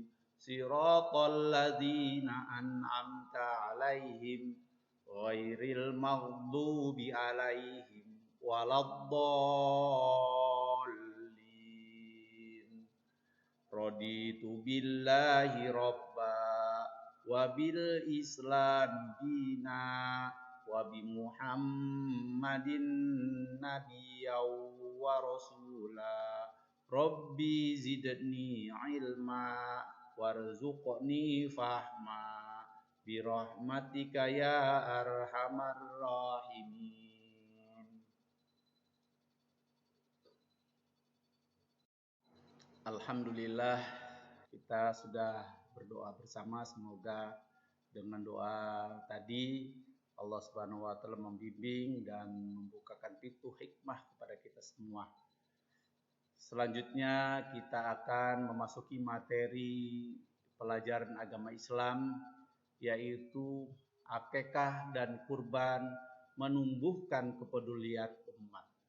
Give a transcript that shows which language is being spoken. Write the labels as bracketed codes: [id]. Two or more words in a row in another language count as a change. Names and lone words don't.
[ar] صراط الذين أنعمت عليهم غير المغضوب عليهم ولا الضالين. رضيت بالله ربا وبالإسلام دينا وبمحمد نبيا ورسولا. رب زدني علما وارزقني فهما برحمتك يا أرحم الراحمين. [id] Alhamdulillah, kita sudah berdoa bersama. Semoga dengan doa tadi Allah [ar] سبحانه وتعالى [id] membimbing dan membukakan pintu hikmah kepada kita semua. Selanjutnya kita akan memasuki materi pelajaran agama Islam, yaitu akikah dan kurban menumbuhkan kepedulian umat.